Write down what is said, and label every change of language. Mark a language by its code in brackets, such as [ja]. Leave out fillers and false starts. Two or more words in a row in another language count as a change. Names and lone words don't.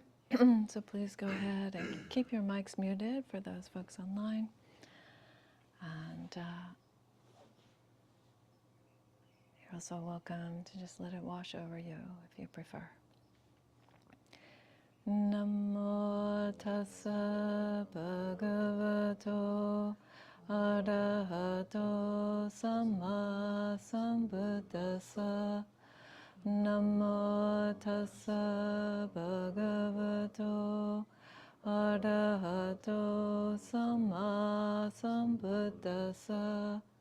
[en] So please go ahead and keep your mics muted for those folks online. And you're also welcome to just let it wash over you if you prefer. [pi] Namo tassa bhagavato arahato samma sambuddhassa. Namo tassa bhagavato arahato samma sambuddhassa.